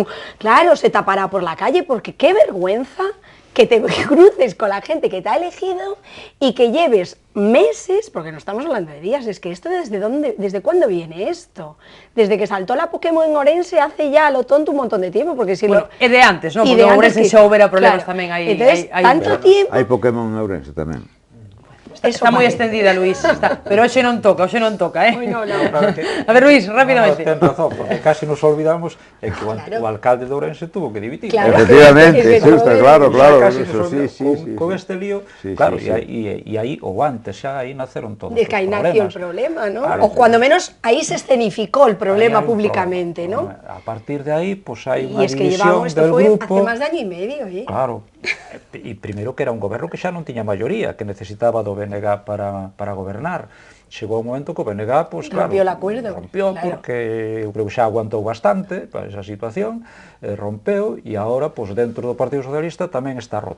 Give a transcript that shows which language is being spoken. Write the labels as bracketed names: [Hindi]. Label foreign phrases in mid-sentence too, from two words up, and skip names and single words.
[Spanish] Claro, se tapará por la calle, porque qué vergüenza que te cruces con la gente que te ha elegido y que lleves meses, porque no estamos hablando de días, es que esto ¿desde cuándo viene esto? Desde que saltó la Pokémon en Ourense hace ya a lo tonto un montón de tiempo, porque si [Galician] bueno, é de antes, ¿no? Porque en Ourense xa houbera problemas tamén aí. [Spanish] Entonces, tanto tiempo... [Galician] Hai Pokémon en Ourense tamén. Está moi extendida, Luis, pero hoxe non toca, eh? [Spanish] A ver, Luis, rápidamente. [Galician] Ten razón, porque [Spanish] casi nos olvidamos [Galician] que o alcalde de Ourense [Spanish] tuvo que dimitir. [Galician] Efectivamente, claro. Con este lío, claro, e aí, ou antes, xa aí naceron todos os problemas. De que [Spanish] aí nació el problema, ¿no? O cuando menos aí se escenificó el problema públicamente, ¿no? [Galician] A partir de aí, pues hai unha división [Spanish] del grupo. Y es que llevamos, esto fue hace más de año y medio, ¿eh? Claro. [Galician] E primeiro que era un goberno que xa non tiña maioría, que necesitaba do BNG para gobernar. Chegou o momento que o BNG, pues, claro, rompió, claro, porque eu creo que xa aguantou bastante para esa situación, rompeu, e agora, pues, dentro do Partido Socialista tamén está roto.